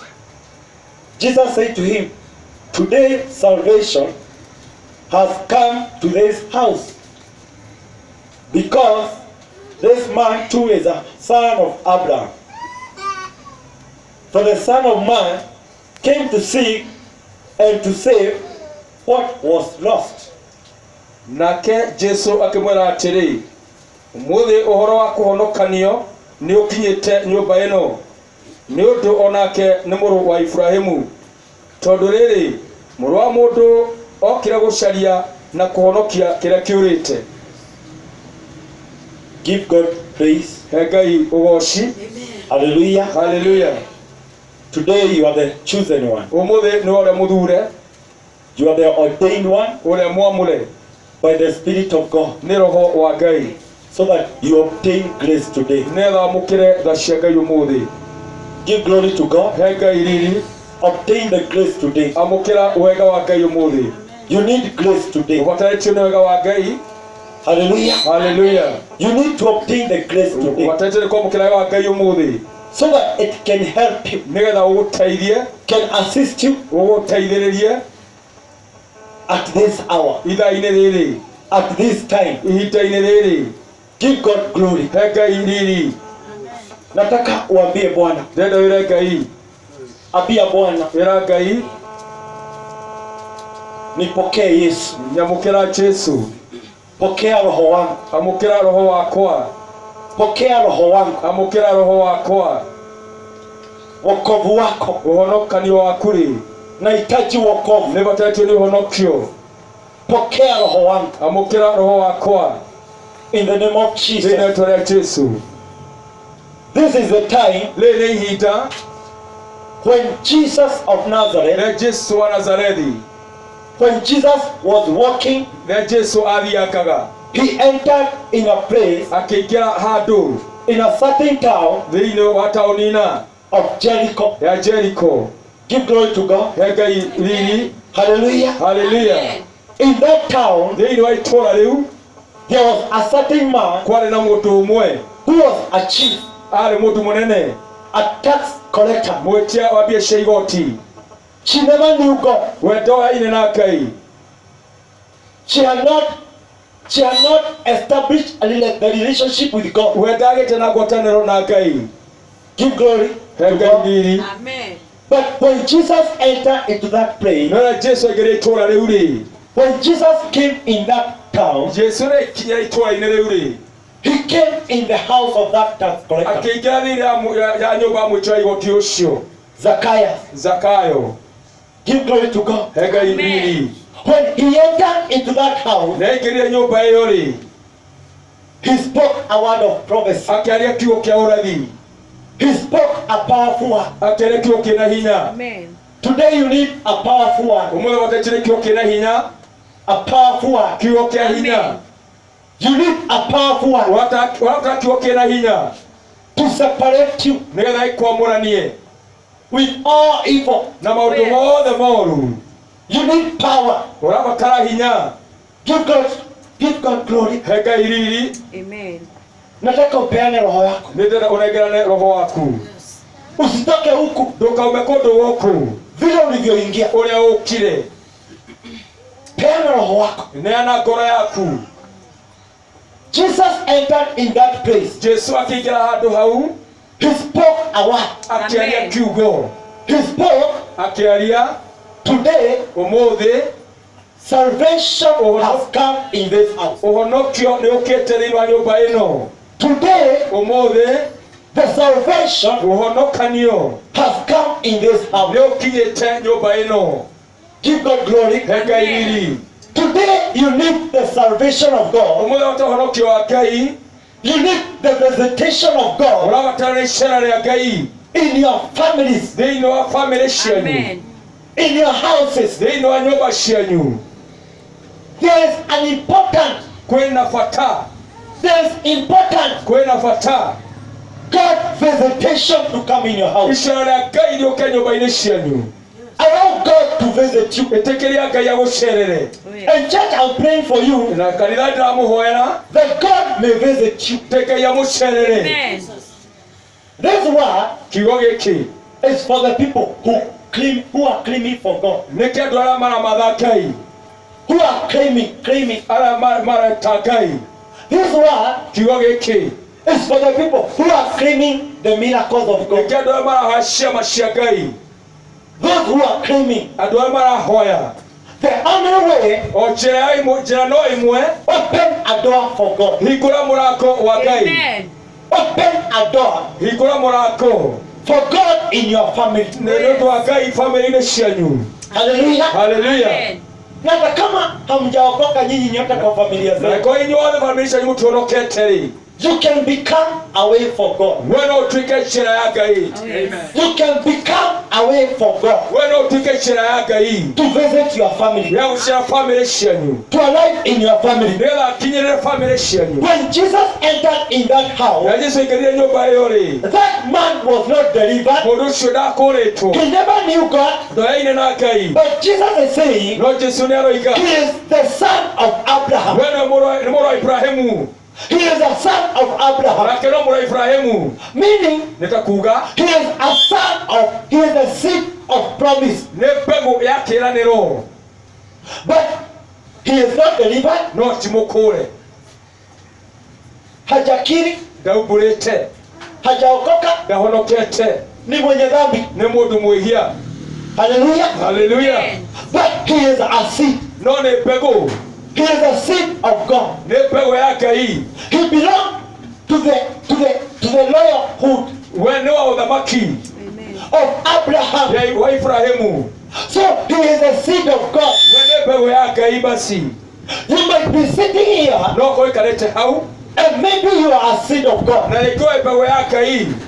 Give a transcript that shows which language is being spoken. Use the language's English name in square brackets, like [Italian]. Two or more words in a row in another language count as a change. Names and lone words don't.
[English] Jesus said to him, "Today salvation has come to this house, because this man too is a son of Abraham. For the Son of Man came to seek and to save what was lost." [Kikuyu] Nake Jesu akimwera atiri, umuthi uhoro wa kuhonokanio ni ukinyite nyumba ino, ni undu onake ni muru wa Ibrahimu, tondu riri muru wa mundu okira gucaria na kuhonokia kiria kiurite. [English] Give God praise. [Kikuyu] Ngai ugoci. [English] Hallelujah. [Kikuyu] Hallelujah. [English] Today you are the chosen one. [Kikuyu] Umuthi ni ore muthure. [English] You are the ordained one [Kikuyu] Ore mwamure [English] by the Spirit of God, [Kikuyu] ni roho wa Ngai, [English] so that you obtain grace today. [Kikuyu] netha mukire tha cia Ngai umuthi. [English] Give glory to God. [Kikuyu] Ngai riri. [English] Obtain the grace today. [Kikuyu] Amukira wega wa Ngai umuthi. [English] You need grace today. [Kikuyu] Wataitio ni wega wa Ngai. [English] Hallelujah. [Kikuyu] Hallelujah. [English] You need to obtain the grace today, [Kikuyu] Wataitio ni kwamukira wega wa Ngai umuthi, [English] so that it can help you, [Kikuyu] nigetha uguteithie, [English] can assist you [Kikuyu] uguteithiririe [English] at this hour, [Kikuyu] ithaa-ini riri, [English] at this time. [Kikuyu] ihinda-ini riri. [English] Give God glory. [Kikuyu] Ngai riri. [Swahili] Nataka uambie Bwana, [Kikuyu] Ndenda wire Ngai, [Swahili] ambia Bwana, [Kikuyu] wira Ngai, [Swahili] nipokee Yesu, [Kikuyu] nyamukira Jesu, [Swahili] pokea roho wangu, [Kikuyu] amukira roho wakwa, [Swahili] pokea roho wangu, [Kikuyu] amukira roho wakwa, [Swahili] wokovu wako. [Kikuyu] uhonokanio waku ri, [Swahili] Nahitaji wokovu, [Kikuyu] nibatetio ni uhonokio, [Swahili] pokea roho wangu [Kikuyu] amukira roho wakwa, [English] in the name of Jesus. [Kikuyu] thĩinĩ wa rĩĩtwa rĩa Jesu. [English] This is the time [Kikuyu] Rĩrĩ nĩ ihinda [English] when Jesus of Nazareth, [Kikuyu] rĩa Jesu wa Nazarethi, [English] when Jesus was walking, [Kikuyu] rĩa Jesu athiangaga, [English] he entered in a place, [Kikuyu] akĩingĩra handũ [English] in a certain town [Kikuyu] thĩinĩ wa taũni-ina [English] of Jericho. [Kikuyu] ya Jericho. [English] Give glory to God. [Kikuyu] Ngai riri. [English] Hallelujah. [Kikuyu] Hallelujah. [English] In that town, [Kikuyu] Thĩinĩ wa itũũra rĩu [English] there was a certain man [Kikuyu] kwarĩ na mũndũ ũmwe, [English] who was a chief, [Kikuyu] arĩ mũndũ mũnene, [English] a tax collector. [Kikuyu] mwĩtia wa mbia cia igoti. [English] She never knew God. [Kikuyu] We ndoyaine na Ngai. [English] She had not established the relationship with God. [Kikuyu] We ndagĩte na ngwatanĩro na Ngai. [English] Give glory to [Kikuyu] Ngai [English] God. [Kikuyu] riri. [English] Amen. But when Jesus entered into that place, [Kikuyu] No Jesu aingĩrire itũũra rĩu rĩ, [English] when Jesus came in that town, [Kikuyu] Jesu nĩaikinyire itũũra-inĩ rĩu rĩ, [English] he came in the house of that tax collector, [Kikuyu] akĩingĩra thĩinĩ ya nyũmba ya mwĩtia wa igoti ũcio, [English] Zacchaeus. [Kikuyu] Zakayo. [English] Give glory to God. [Kikuyu] Ngai riri. [English] When he entered into that house, [Kikuyu] Na aingĩrire nyũmba ĩyo rĩ, [English] he spoke a word of prophecy. [Kikuyu] akĩaria kiugo kĩa ũrathi, [English] He spoke a powerful word. [Kikuyu] akĩaria kiugo kĩna hinya. [English] Amen. Today you need a powerful word. [Kikuyu] Ũmũthĩ wataitire kiugo kĩna hinya, [English] A powerful word. [Kikuyu] kiugo kĩa hinya. [English] Amen. You need a powerful word [Kikuyu] Warataka kiugo kĩna hinya, [English] to separate you [Kikuyu] nĩgetha ikwamũranie [English] with all evil. [Kikuyu] na maũndũ [English] Yes. [Kikuyu] mothe moru. [English] You need power. [Kikuyu] Ũrabatara hinya. [English] Give God glory. [Kikuyu] Ngai riri. [English] Amen. [Swahili] Nataka upeane roho yako. [Kikuyu] Nĩndĩrenda ũnengerane roho waku. [Swahili] Usitoke huku [Kikuyu] Ndũkaume kũndũ gũkũ [Swahili] vile ulivyoingia. [Kikuyu] ũrĩa ũkire. [Swahili] Peana roho wako. [Kikuyu] Neana ngoro yaku. [English] Jesus entered in that place. [Kikuyu] Jesu akĩingĩra handũ hau, [English] He spoke a word. [Kikuyu] akĩaria [English] Amen. [Kikuyu] kiugo, [English] He spoke, [Kikuyu] akĩaria [English] today [Kikuyu] ũmũthĩ [English] salvation has come in this house. [Kikuyu] ũhonokio nĩ ũkĩte thĩinĩ wa nyũmba ĩno. [English] Today [Kikuyu] Ũmũthĩ [English] the salvation [Kikuyu] ũhonokanio [English] has come in this house. [Kikuyu] nĩ ũkinyĩte nyũmba ĩno. [English] Give God glory. [Kikuyu] Hega iriri. [English] Today you need the salvation of God. [Kikuyu] Umuthi watohonokio wa Ngai. [English] You need the visitation of God [Kikuyu] Urabatara ishara rya Ngai. [English] in your families, [Kikuyu] Thĩinĩ wa family cianyu. [English] in your houses. [Kikuyu] Thĩinĩ wa nyũmba cianyu. [English] There is an important, [Kikuyu] Kwĩna bata. Kwĩna bata. [English] God visitation to come in your house. [Kikuyu] Ishara rĩa Ngai rĩũke nyũmba-inĩ cianyu. [English] Allow God to visit you. [Kikuyu] Ĩtĩkĩria Ngai agũcerere. [English] And church, I'm praying for you [Kikuyu] Na kanitha ndĩramũhoera. [English] that God may visit you. [Kikuyu] Ngai amũcerere. [English] This word [Kikuyu] Kiugo gĩkĩ [English] is for the people who are claiming for God. [Kikuyu] nĩ kĩa andũ arĩa maramatha Ngai. [English] Who are claiming. [Kikuyu] Arĩa mareta Ngai. [English] This word [Kikuyu] Kiugo gĩkĩ [English] is for the people who are claiming the miracles of [Kikuyu] nĩ [English] God. [Kikuyu] kĩa andũ arĩa marahoya ciama cia Ngai. [English] Those who are claiming. [Kikuyu] Andũ arĩa marahoya. [English] The only way, [Kikuyu] O njĩra no ĩmwe. [English] open a door for God. [Kikuyu] Hingũra mũrango wa Ngai. [English] Open a door [Kikuyu] Hingũra mũrango. [English] for God in your family. [Kikuyu] Nĩ ũndũ wa Ngai family-inĩ cianyu. [English] Hallelujah. [Kikuyu] Haleluya. [Swahili] Na hata kama hamjaokoka nyinyi nyote kwa familia [Kikuyu] Na [Swahili] zenu, [Kikuyu] kwa inyuothe family cianyu mũtuonokete-rĩ, [English] you can become a way for God. [Kikuyu] we no ũtuĩke njĩra ya Ngai. [English] You can become a way for God [Kikuyu] We no ũtuĩke njĩra ya Ngai [English] to visit your family, [Kikuyu] ya gũcera family cianyu. [English] to arrive in your family. [Kikuyu] Nĩgetha akinyĩrĩre family cianyu. [English] When Jesus entered in that house, [Kikuyu] Na Jesũ aingĩrire nyũmba ĩyo-rĩ, [English] that man was not delivered. [Kikuyu] mũndũ ũcio ndakũrĩtwo. [English] He never knew God, [Kikuyu] Ndoyaine na Ngai. [English] but Jesus is saying [Kikuyu] No Jesũ nĩaroiga, [English] he is the son of Abraham. [Kikuyu] we nĩ mũrũ wa Ibrahimu. [English] He is a son of Abraham, [Kikuyu] Nake no mũrũ wa Ibrahimu. [English] meaning [Kikuyu] Nĩ ta kuuga [English] he is the seed of promise. [Kikuyu] nĩ mbegũ ya kĩĩranĩro. [English] But he is not delivered. [Kikuyu] No ti mũkũre. [Swahili] Hajakiri, [Kikuyu] Ndaumbũrĩte. [Swahili] hajaokoka, [Kikuyu] Ndahonokete. [Swahili] ni mwenye dhambi. [Kikuyu] Nĩ mũndũ mwĩhia. [English] Hallelujah. [Kikuyu] Haleluya. [English] But he is a seed. [Kikuyu] No nĩ mbegũ. [English] He is a seed of God. [Kikuyu] Nĩ mbegũ ya Ngai. [English] He belongs to the loyalhood [Kikuyu] We nĩ wa ũthamaki [English] of Abraham. [Kikuyu] wa Ibrahimu. [English] So he is a seed of God. [Kikuyu] We nĩ mbegũ ya Ngai basi. [English] You might be sitting here [Kikuyu] No korwo ikarĩte hau. [English] and maybe you are a seed of God. [Kikuyu] Na rĩngĩ mbegũ ya Ngai.